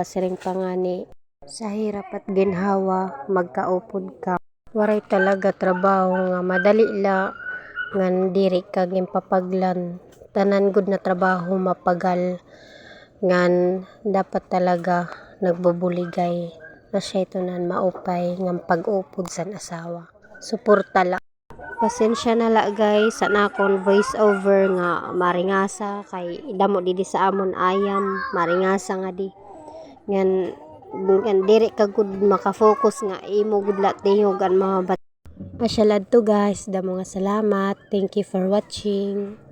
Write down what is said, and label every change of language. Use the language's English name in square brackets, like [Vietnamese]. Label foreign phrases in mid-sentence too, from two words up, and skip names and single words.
[Waray] Siring pangani [Filipino] sa hirap at ginhawa [Waray] magkaupod ka, waray talaga trabaho nga madali la ngan diri kag impapaglan, tanan gud na trabaho mapagal, ngan dapat talaga nagbubuligay na siya itunan maupay ng pag-upod sa asawa. Suporta la. Pasensya na la guys sa nakon [English] voice over [Waray] nga maringasa, kay damo didi sa amon ayam maringasa nga di. Ngan diri ka gud makafocus nga imo gud la tingog ang mga bata. Masyalad to guys, damo nga salamat. [English] Thank you for watching.